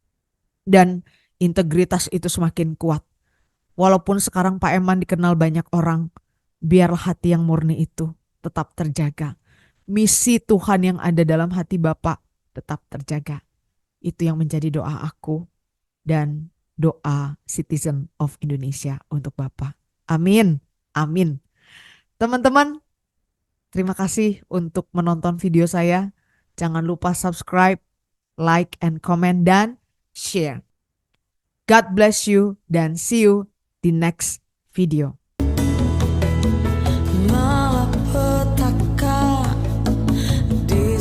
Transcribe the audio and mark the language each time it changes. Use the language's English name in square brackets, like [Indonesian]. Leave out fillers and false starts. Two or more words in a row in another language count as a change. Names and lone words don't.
[Indonesian] Dan integritas itu semakin kuat. Walaupun sekarang Pak Eman dikenal banyak orang, biarlah hati yang murni itu tetap terjaga. Misi Tuhan yang ada dalam hati Bapak tetap terjaga. Itu yang menjadi doa aku dan doa [English] citizen of Indonesia [Indonesian] untuk Bapak. Amin. Amin. Teman-teman, terima kasih untuk menonton video saya. Jangan lupa [English] subscribe, like, and comment, [Indonesian] dan share. [English] God bless you [Indonesian] dan [English] see you [Indonesian] di [English] next video. [Indonesian] Malapetaka di